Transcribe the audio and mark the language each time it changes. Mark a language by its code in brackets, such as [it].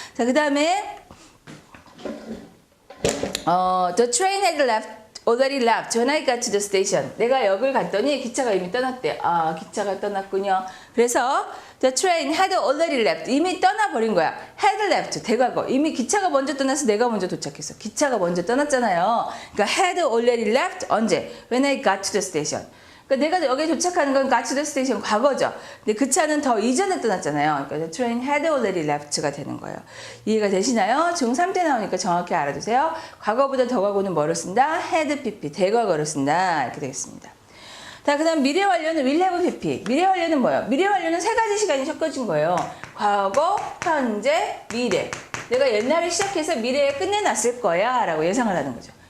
[ko] 자, 그 다음에 [en] the train had left already left when I got to the station. [ko] 내가 역을 갔더니 기차가 이미 떠났대. 아, 기차가 떠났군요. 그래서 [en] the train had already left. [ko] 이미 떠나버린 거야. had left. 대과거. 이미 기차가 먼저 떠나서 내가 먼저 도착했어. 기차가 먼저 떠났잖아요. 그러니까 [en] had already left. [ko] 언제? [en] When I got to the station. [ko] 그러니까 내가 여기에 도착하는 건 [en] got to the station [ko] 과거죠. 근데 그 차는 더 이전에 떠났잖아요. 그러니까 [en] the train had already left가 [ko] 되는 거예요. 이해가 되시나요? 중3 때 나오니까 정확히 알아두세요. 과거보다 더 과거는 뭐를 쓴다? had pp, 대과거를 쓴다. 이렇게 되겠습니다. 자, 그 다음 미래 완료는 will have pp. 미래 완료는 뭐예요? 미래 완료는 세 가지 시간이 섞어진 거예요. 과거, 현재, 미래. 내가 옛날에 시작해서 미래에 끝내놨을 거야 라고 예상을 하는 거죠.